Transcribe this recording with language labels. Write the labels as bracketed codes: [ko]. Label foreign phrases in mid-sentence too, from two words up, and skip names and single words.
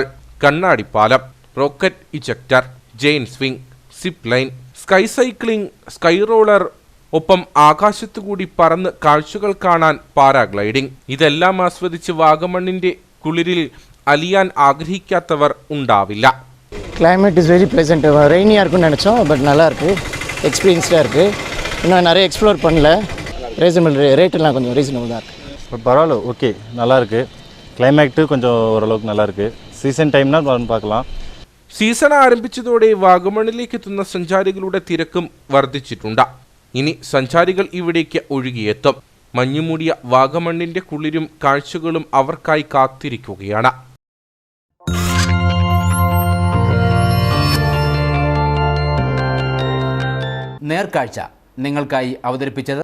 [ml] കണ്ണാടിപ്പാലം, റോക്കറ്റ് ഇജക്ടർ, ജെയിൻ സ്വിംഗ്, സിപ്പ് ലൈൻ, സ്കൈ സൈക്ലിംഗ്, സ്കൈ റോളർ, ഒപ്പം ആകാശത്തുകൂടി പറന്ന് കാഴ്ചകൾ കാണാൻ പാരാഗ്ലൈഡിംഗ്. ഇതെല്ലാം ആസ്വദിച്ച് വാഗമണ്ണിന്റെ കുളിരിൽ അലിയാൻ ആഗ്രഹിക്കാത്തവർ ഉണ്ടാവില്ല. [en] Climate is very pleasant. [ta] ரெய்னியாக இருக்குன்னு நினச்சோம், பட் நல்லா இருக்குது, எக்ஸ்பீரியன்ஸ்டாக இருக்குது. இன்னும் நிறைய எக்ஸ்ப்ளோர் பண்ணல. [en] reasonable rate [ta] கொஞ்சம் ரீசனபிள் தான் இருக்குது. பரவாயில்ல, ஓகே, நல்லாயிருக்கு. கிளைமேட்டு கொஞ்சம் ஓரளவுக்கு நல்லாயிருக்கு. [en] season time [ta] பார்க்கலாம். [ml] സീസൺ ആരംഭിച്ചതോടെ വാഗമണ്ണിലേക്ക് എത്തുന്ന സഞ്ചാരികളുടെ തിരക്കും വർദ്ധിച്ചിട്ടുണ്ട്. ഇനി സഞ്ചാരികൾ ഇവിടേക്ക് ഒഴുകിയെത്തും. മഞ്ഞുമൂടിയ വാഗമണ്ണിന്റെ കുളിരും കാഴ്ചകളും അവർക്കായി കാത്തിരിക്കുകയാണ്. നേർക്കാഴ്ച നിങ്ങൾക്കായി അവതരിപ്പിച്ചത്